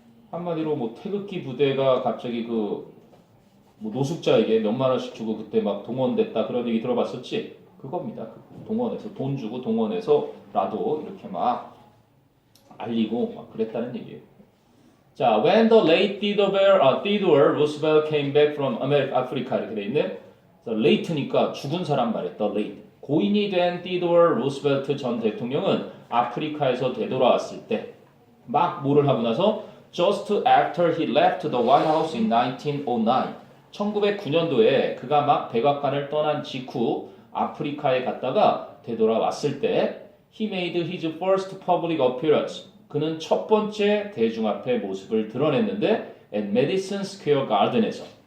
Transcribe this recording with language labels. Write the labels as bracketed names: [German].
[Korean] 한마디로 뭐 태극기 부대가 갑자기 뭐 노숙자에게 몇만 원씩 주고 그때 막 동원됐다 그런 얘기 들어봤었지? 그겁니다. 동원해서 돈 주고 동원해서라도 이렇게 막 알리고 막 그랬다는 얘기예요. 자, [English] when the late Theodore Roosevelt came back from Africa [Korean] 이렇게 돼 있네. 그래서 late니까 죽은 사람 말했다. late. 고인이 된 티도어 루스벨트 전 대통령은 아프리카에서 되돌아왔을 때 막 뭐를 하고 나서 [English] just after he left the White House in 1909 [Korean] 1909년도에 그가 막 백악관을 떠난 직후 아프리카에 갔다가 되돌아왔을 때 [English] he made his first public appearance [Korean] 그는 첫 번째 대중 앞에 모습을 드러냈는데 [English] at Madison Square Garden [Korean] 에서